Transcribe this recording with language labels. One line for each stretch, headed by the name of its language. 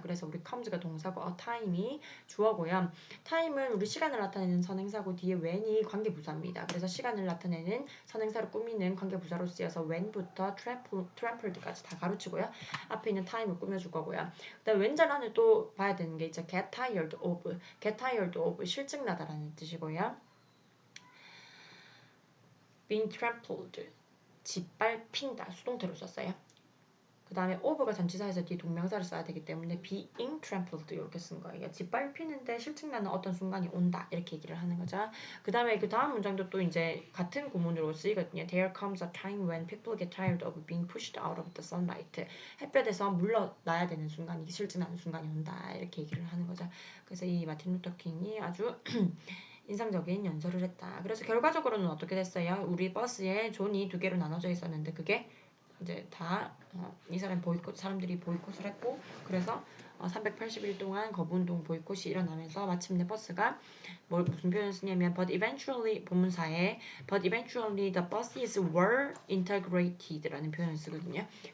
Korean: 그래서 우리 comes가 동사고 a time이 주어고요. time은 우리 시간을 나타내는 선행사고 뒤에 when이 관계부사입니다. 그래서 시간을 나타내는 선행사를 꾸미는 관계부사로 쓰여서 when부터 trampled까지 다 가르치고요. 앞에 있는 time을 꾸며줄 거고요. 그다음 왼절 안에 또 봐야 되는 게 있죠. get tired of 실증나다라는 뜻이고요. being trampled 짓밟힌다 수동태로 썼어요. 그 다음에 over가 전치사에서 뒤에 동명사를 써야 되기 때문에 being trampled 이렇게 쓴 거예요. 짓밟히는데 실증나는 어떤 순간이 온다 이렇게 얘기를 하는 거죠. 그 다음에 그 다음 문장도 또 이제 같은 구문으로 쓰이거든요.
English: There comes a time when people get tired of being pushed out of the sunlight.
Korean: 햇볕에서 물러나야 되는 순간이 실증나는 순간이 온다 이렇게 얘기를 하는 거죠. 그래서 이 마틴 루터 킹이 아주 인상적인 연설을 했다. 그래서 결과적으로는 어떻게 됐어요? 우리 버스에 존이 2개로 나눠져 있었는데 그게 이제 다 이 사람들이 보이콧을 했고 그래서 380일 동안 거부운동 보이콧이 일어나면서 마침내 버스가 무슨 표현을 쓰냐면 but eventually 본문사에 but eventually the buses were integrated 라는 표현을 쓰거든요.